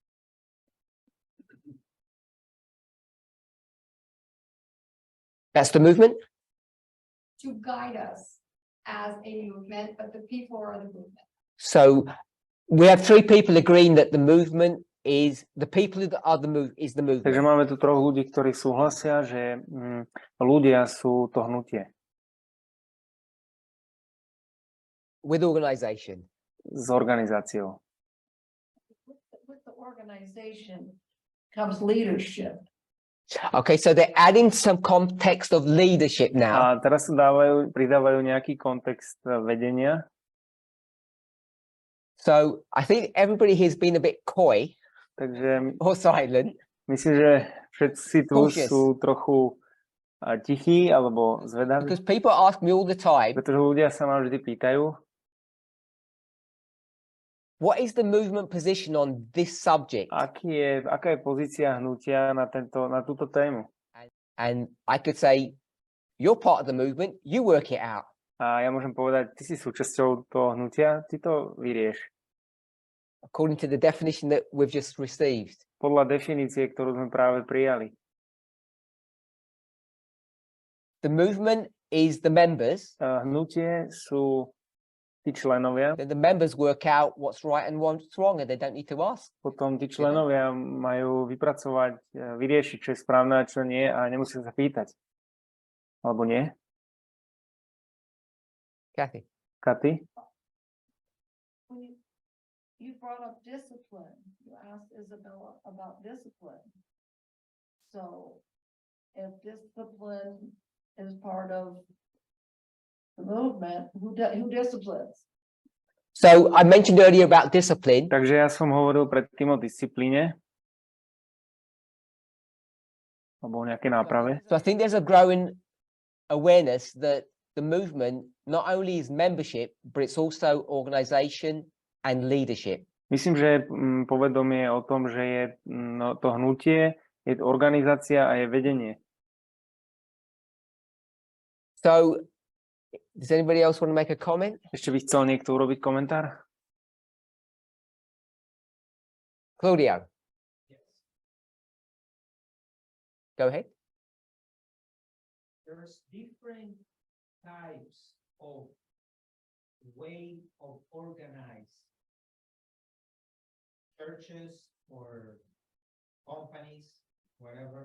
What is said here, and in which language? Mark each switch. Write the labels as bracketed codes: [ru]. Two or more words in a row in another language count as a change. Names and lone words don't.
[en] that's the movement. To guide us as a movement, but the people are the movement. So we have three people agreeing that the movement is the people that are the is the Takže movement. [sk] máme tu troch ľudí, ktorí súhlasia, že ľudia sú to hnutie [en] With organization. [sk] s organizáciou. [en] With the organization comes leadership. Okay, so they're adding some context of leadership now. [sk] A teraz sa pridávajú nejaký kontext vedenia. [en] So I think everybody here's been a bit coy Takže or silent. [sk] myslím, že všetci tu [en] Cautious. [sk] sú trochu tichí alebo zvedaví, [en] Because people ask me all the time, [sk] pretože ľudia sa ma vždy pýtajú, [en] what is the movement position on this subject? [sk] aká je pozícia hnutia na túto tému. [en] And I could say, you're part of the movement, you work it out. [sk] A ja môžem povedať, ty si súčasťou toho hnutia, ty to vyrieš. [en] According to the definition that we've just received. [sk] Podľa definície, ktorú sme práve prijali. [en] The movement is the members. [sk] Hnutie sú tí členovia, [en] Then the members work out what's right and what's wrong, and they don't need to ask. [sk] potom tí členovia majú vypracovať, vyriešiť, čo je správne a čo nie a nemusia sa pýtať. Alebo nie? Kathy? Katy? [en] You brought up discipline. You asked Isabella about discipline. So if discipline is part of the movement, who disciplines? So I mentioned earlier about discipline. [sk] Takže ja som hovoril predtým o disciplíne. Alebo o nejakej náprave. [en] So I think there's a growing awareness that the movement not only is membership, but it's also organization and leadership. [sk] Myslím, že povedomie o tom, že je to hnutie, je organizácia a je vedenie. [en] So does anybody else want to make a comment? [sk] Ešte by chcel niekto urobiť komentár? [en] Claudio, go ahead. There's different types of way of organize churches or companies, whatever.